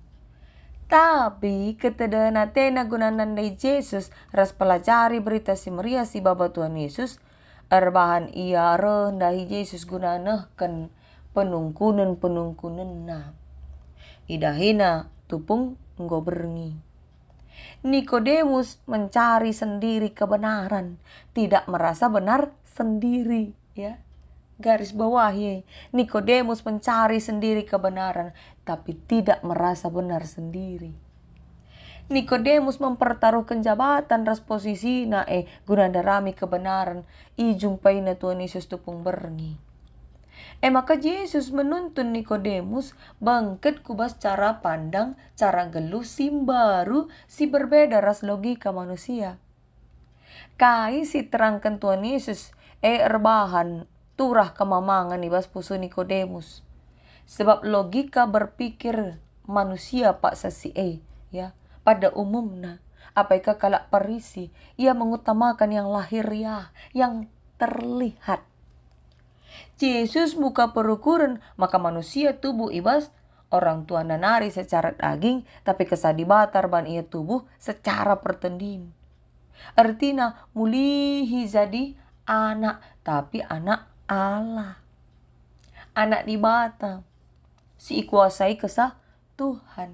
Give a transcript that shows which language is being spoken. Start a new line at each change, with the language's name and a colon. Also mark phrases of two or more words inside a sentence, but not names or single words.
Batak Karo: Tapi ketedana tena gunanan dari Yesus ras pelajari berita si Maria si bapa Tuhan Yesus erbahan ia rendahi Yesus gunanahkan penungkunan na. Idahina tupung enggo berngi.
Indonesian: Nikodemus mencari sendiri kebenaran, tidak merasa benar sendiri ya. Garis bawahi, Nikodemus mencari sendiri kebenaran, tapi tidak merasa benar sendiri. Nikodemus mempertaruhkan jabatan ras posisi guna darami kebenaran,
Batak Karo: jumpai na Tuhan Yesus tupung berngi.
Indonesian: Maka Yesus menuntun Nikodemus bangkit kubas cara pandang, cara geluh baru si berbeda ras logika manusia.
Batak Karo: Kai si terangkan Tuhan Yesus erbahan turah kemamangan ibas pusu Nikodemus.
Indonesian: Sebab logika berpikir manusia
Batak Karo: pak sasi
Indonesian: ya pada umumnya apakah kalak Parisi ia mengutamakan yang lahiriah, yang terlihat.
Batak Karo: Yesus buka perukuran maka manusia tubuh ibas orang tua nanari secara daging tapi kesadi batar ban ia tubuh secara pertendin.
Indonesian: Artinya mulihi jadi anak tapi anak Allah.
Batak Karo: Anak di bata. Si ikuasai kesah Tuhan.